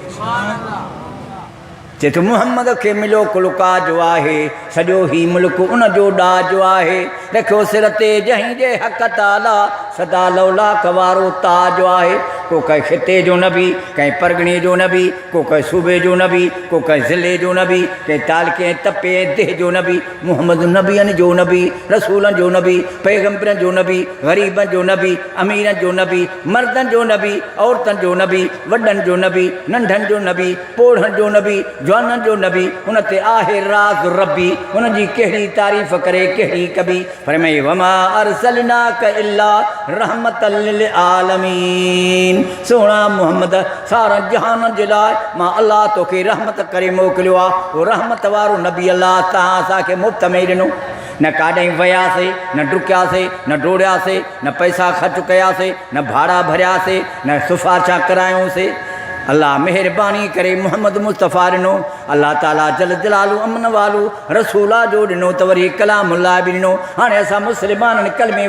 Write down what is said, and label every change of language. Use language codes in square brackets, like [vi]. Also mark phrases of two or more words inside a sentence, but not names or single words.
[sd] चए थो मुहम्मद खे मिलियो कुलका जो आहे सॼो ही मुल्क उन जो ॾाजो आहे रखियो सिर ते जंहिं जे हक़ ताला सदा लौलाक वारो ताजो आहे को कंहिं ख़िते जो नबी कंहिं परगिणे जो नबी को कंहिं सूबे जो नबी को कंहिं ज़िले जो नबी कंहिं तालके तपे देह जो नबी मुहम्मद नबियनि जो नबी रसूलनि जो नबी पैगम्बरनि जो नबी ग़रीबनि जो नबी अमीरनि जो नबी मर्दनि जो नबी औरतनि जो नबी वॾनि जो नबी नंढनि जो नबी पोढ़नि जो नबी जवाननि जो नबी हुन ते आहे राज़ रबी हुन जी कहिड़ी तारीफ़ करे कहिड़ी कबी फरमाए [ar] وما أرسلناك إلا رحمة للعالمين [sd] सोना मुहम्मद सारा जहान जे लाइ मां अल्लाह तोखे रहमत करे मोकिलियो आहे उहो रहमत वारो नबी अल्लाह तव्हां असांखे मुफ़्त में ॾिनो न काॾे वियासीं न डुकियासीं न डोड़ियासीं न पैसा ख़र्च कयासीं न भाड़ा भरियासीं न सिफ़ारिशां करायूंसीं अल्लाह मेहरबानी करे मोहम्मद मुस्तफ़ा ॾिनो अल्लाह ताला [ar] جل جلاله [sd] अमन वालू रसूला जो ॾिनो त वरी कलामुल्लाह बि ॾिनो हाणे असां मुस्लमाननि कलमे